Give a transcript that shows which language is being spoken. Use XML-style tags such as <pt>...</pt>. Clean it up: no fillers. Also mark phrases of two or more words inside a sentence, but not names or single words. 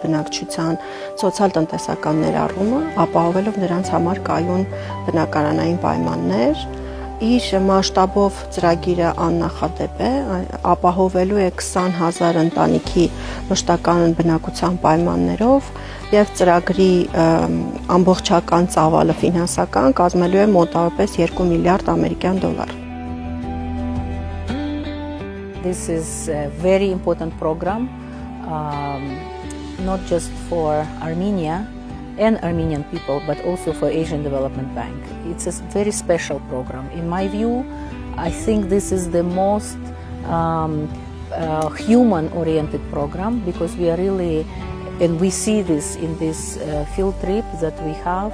<hy>բնակչության սոցիալ-տնտեսական ներառումը, ապահովելով նրանց համար կայուն բնակարանային պայմաններ։ Իր մասշտաբով ծրագիրը աննախադեպ է, ապահովելու է 20,000 ընտանիքի մշտական բնակության պայմաններով եւ ծրագրի ամբողջական ծավալը ֆինանսական կազմելու է մոտավորապես 2 միլիարդ ամերիկյան դոլար։</hy> <en>This is a very important program, not just for Armenia and Armenian people, but also for Asian Development Bank. It's a very special program. In my view, I think this is the most human-oriented program because we are really, and we see this in this field trip that we have.</en>